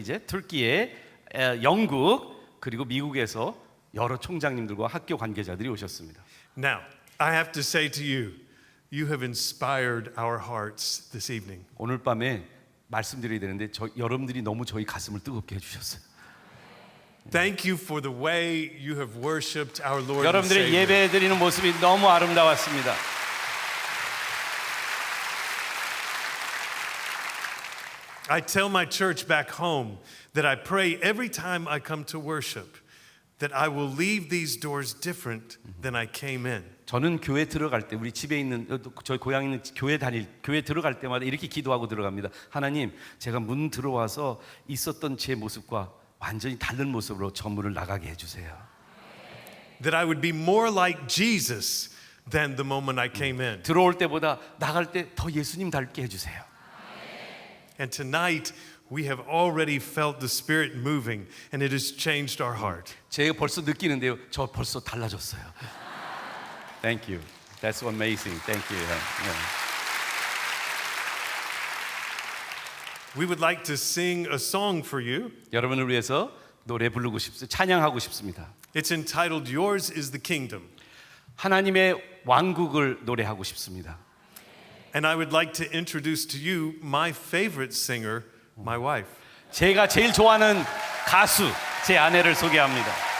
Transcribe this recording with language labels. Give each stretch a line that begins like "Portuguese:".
Korean: 이제 튀르키예, 영국 그리고 미국에서 여러 총장님들과 학교 관계자들이 오셨습니다.
English: Now, I have to say to you, you have inspired our hearts this evening.
Korean: 오늘 밤에 말씀드려야 되는데 여러분들이 너무 저희 가슴을 뜨겁게 해주셨어요.
English: Thank you for the way you have worshipped our Lord and
Korean: 여러분들의
English: Savior.
Korean: 예배 드리는 모습이 너무 아름다웠습니다.
English: I tell my church back home that I pray every time I come to worship that I will leave these doors different than I came in.
Korean: 저는 교회 들어갈 때 우리 집에 있는 저희 고향 있는 교회 들어갈 때마다 이렇게 기도하고 들어갑니다. 하나님, 제가 문 들어와서 있었던 제 모습과 완전히 다른 모습으로 저 문을 나가게 해주세요.
English: That I would be more like Jesus than the moment I came in.
Korean: 들어올 때보다 나갈 때 더 예수님 닮게 해주세요.
English: And tonight we have already felt the Spirit moving and it has changed our heart.
Korean: 제가 벌써 느끼는데요. 저 벌써 달라졌어요.
English: Thank you. That's amazing. Thank you. Yeah. We would like to sing a song for you.
Korean: 여러분을 위해서 노래 부르고 싶습니다. 찬양하고 싶습니다.
English: It's entitled Yours is the Kingdom.
Korean: 하나님의 왕국을 노래하고 싶습니다.
English: And I would like to introduce to you my favorite singer, my wife.
Korean: 제가 제일 좋아하는 가수, 제 아내를 소개합니다.